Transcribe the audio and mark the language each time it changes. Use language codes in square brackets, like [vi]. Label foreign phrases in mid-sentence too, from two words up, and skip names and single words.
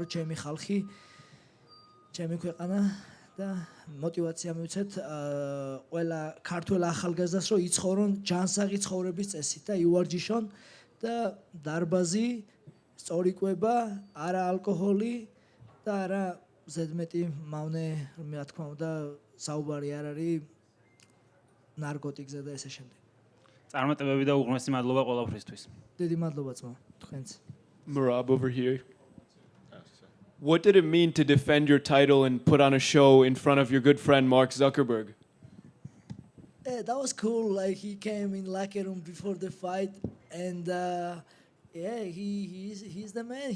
[ka] ჩემი ხალხი, ჩემი ქვეყანა და мотивация მივცეთ ყველა ქართველ ახალგაზრდას რომ იცხოვრონ ჯანსაღი ცხოვრების წესით და იუარჯიშონ და დარბაზი, სწორი კვება, არა ალკოჰოლი და არა ზედმეტი მავნე, რა თქმა უნდა, საუბარი არ არის ნარკოტიკზე და ესე შემდეგ. წარმატებები და უღრმესი მადლობა ყველაფრისთვის. დიდი მადლობა ძმა, თქვენც. [en] Merab over here. What did it mean to defend your title and put on a show in front of your good friend Mark Zuckerberg? Yeah, that was cool. Like he came in locker room before the fight, and yeah, he's the man.